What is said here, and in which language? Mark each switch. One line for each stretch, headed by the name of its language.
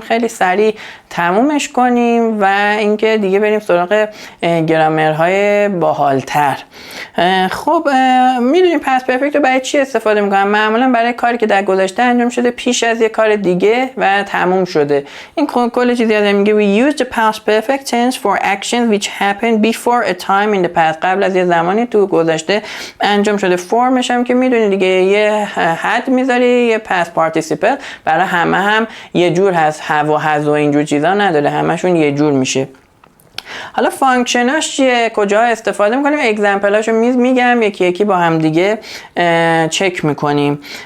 Persian: خیلی سریع تمومش کنیم و اینکه دیگه بریم سراغ گرامرهای باحالتر. خب میدونیم پست پرفکت رو برای چی استفاده میکنم؟ معمولا برای کاری که در گذشته انجام شده پیش از یه کار دیگه و تموم شده. این کل چیزی یاد میگه
English: we use the past perfect tense for actions which happened before a time in the past.
Persian: قبل از یه زمانی تو گذشته انجام شده. فرمش هم که میدونی دیگه، یه حد میذاری، یه پست پارتیسیپل برای همه هم یه جور هست، هوا هز و اینجور چیزا نداره، همشون یه جور میشه. حالا فانکشناش چیه، کجا استفاده میکنیم، اگزمپلاشو میگم یکی یکی با هم دیگه چک میکنیم.